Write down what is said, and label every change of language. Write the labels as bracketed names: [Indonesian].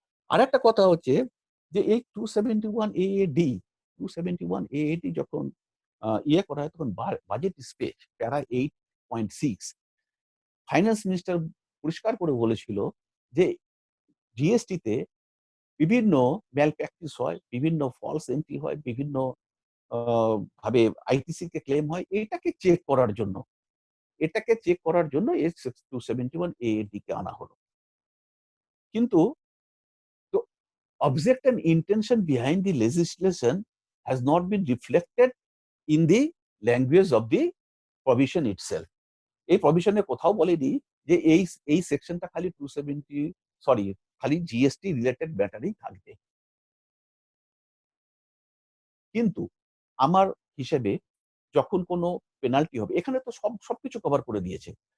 [Bangla] আর একটা কথা হচ্ছে যে এই 271 AAD যখন ইয়ে করা হয়, তখন বাজেট স্পেচ প্যারা 8.6 ফাইন্যান্স মিনিস্টার পরিষ্কার করে বলেছিল যে জিএসটি তে বিভিন্ন ম্যাল প্র্যাকটিস হয়, বিভিন্ন ফলস এন্ট্রি হয়, বিভিন্ন ভাবে আইটিসি কে ক্লেম হয়, এটাকে চেক করার জন্য এই 271 AAD কে আনা হলো। কিন্তু [English] object and intention behind the legislation has not been reflected in the language of the provision itself. [Bangla] এই প্রভিশনে কোথাও বলেনি যে এই সেকশনটা খালি 270 খালি জিএসটি রিলেটেড ম্যাটারই থাকবে। কিন্তু আমার হিসেবে যখন কোনো পেনাল্টি হবে, এখানে তো সবকিছু কভার করে দিয়েছে।